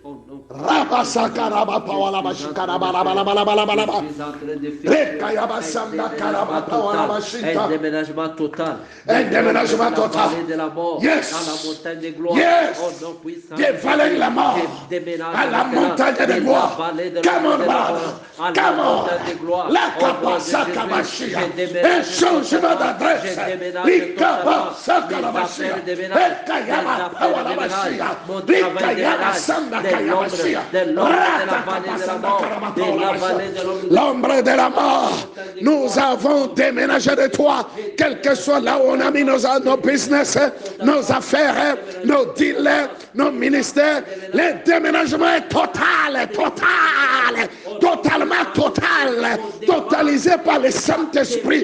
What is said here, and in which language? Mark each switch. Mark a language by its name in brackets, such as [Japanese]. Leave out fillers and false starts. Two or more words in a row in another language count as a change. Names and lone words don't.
[French] Un déménagement total. Un déménagement total. De la mort yes. À la montagne de gloire. Yes. Des vallées de la mort à la montagne de gloire. [English] Come on, brother. Come on. La Kabasakabashia. [French] Un changement d'adresse. Likabasakabashia. Ekayama Pawalabashia. Likayama Sandakayabashia. L'ombre de la mort, nous avons déménagé de toi, quel que soit là où on a mis nos business, nos affaires, nos deals, nos ministères. Le déménagement est total, totalement total, totalisé par le Saint-Esprit.